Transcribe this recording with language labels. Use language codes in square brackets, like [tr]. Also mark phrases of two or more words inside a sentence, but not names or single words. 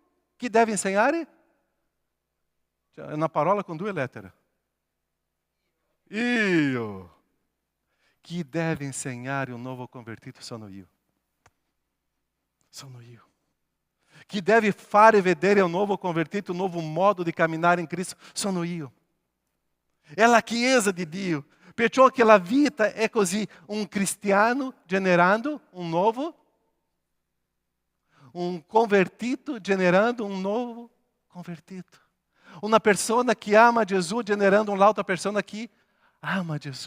[it] Chi deve insegnare? È una parola con 2 lettere. Io. Chi deve insegnare un nuovo convertito sono io. Sono io. Chi deve fare vedere ao nuovo convertito [pt] um novo modo de caminhar em Cristo [it] sono io. È la Chiesa di Dio. Perciò che la vita è così, un cristiano generando un nuovo, un convertito generando un nuovo convertito. Una persona che ama Gesù generando un'altra persona che ama Gesù.